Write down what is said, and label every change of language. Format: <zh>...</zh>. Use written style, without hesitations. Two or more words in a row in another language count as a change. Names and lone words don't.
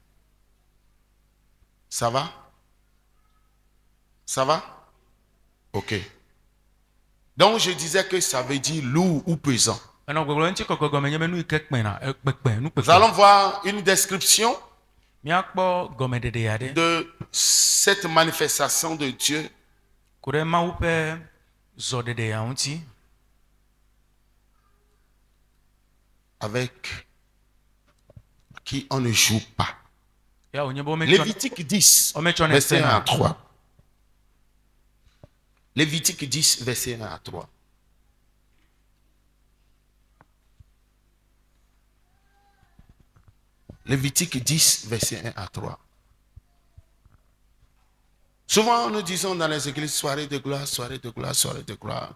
<fr>Ça va? Ça va? Ok. Donc je disais que ça veut dire lourd ou pesant. Nous Nous allons voir une description</fr> <ee>Miakpɔ gɔmedede aɖe.</ee> <fr>de cette manifestation de Dieu</fr> <ee>Ku ɖe Mawu ƒe zɔɖeɖea ŋuti.</ee> <fr>avec qui on ne joue pas.</fr> <ee>Ya wònye be wometsɔ</ee> <fr>Lévitique 10,</fr> <ee>Ometsɔ ne</ee> <fr>verset 1</fr> <ee>sena.</ee> <fr>à 3. Lévitique 10, verset 1 à 3. Lévitique 10, verset 1 à 3. Souvent, nous disons dans les églises, soirée de gloire, soirée de gloire, soirée de gloire.</fr>